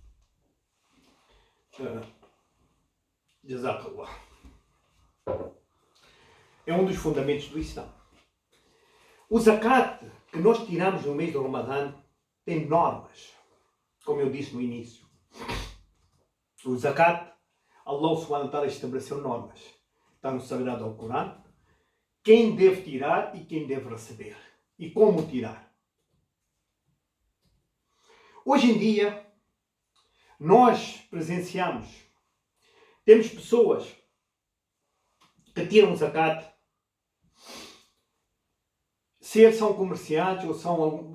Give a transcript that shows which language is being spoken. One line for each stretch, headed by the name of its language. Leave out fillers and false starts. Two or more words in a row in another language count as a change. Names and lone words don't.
Portuguese: Jazakallah. É um dos fundamentos do Islã. O zakat que nós tiramos no mês do Ramadã tem normas, como eu disse no início. O zakat, Allah
Arabic: سبحانه وتعالى
Portuguese: estabeleceu normas. Está no Sagrado Alcorão. Quem deve tirar e quem deve receber. E como tirar. Hoje em dia, nós presenciamos, temos pessoas que tiram zakat, se eles são comerciantes ou